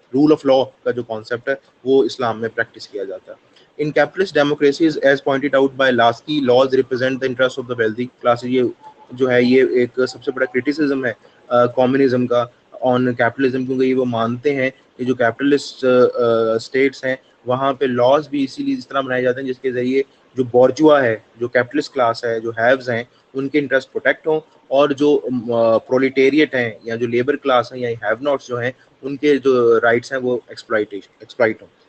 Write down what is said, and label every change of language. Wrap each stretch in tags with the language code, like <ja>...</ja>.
<ur>Role of law کا جو concept ہے وہ اسلام میں پریکٹس کیا جاتا ہے.</ur> <en>In capitalist democracies, as pointed out by Lasky, laws represent the interests of the wealthy classes.</en> <ur>یہ جو ہے یہ ایک سب سے بڑا کرٹیسزم ہے کمیونزم کا آن کیپٹلزم, کیونکہ یہ وہ مانتے ہیں کہ جو کیپٹلسٹ اسٹیٹس ہیں وہاں پہ لاز بھی اسی لیے اس طرح بنائے جاتے ہیں جس کے ذریعے جو بورجوا ہے, جو کیپٹلسٹ کلاس ہے, جو ہیوز ہیں, ان کے انٹرسٹ پروٹیکٹ ہوں, اور جو پرولیٹیریٹ ہیں یا جو لیبر کلاس ہیں یا ہیو ناٹس جو ہیں ان کے جو رائٹس ہیں وہ ایکسپلائٹ ہوں.</ur>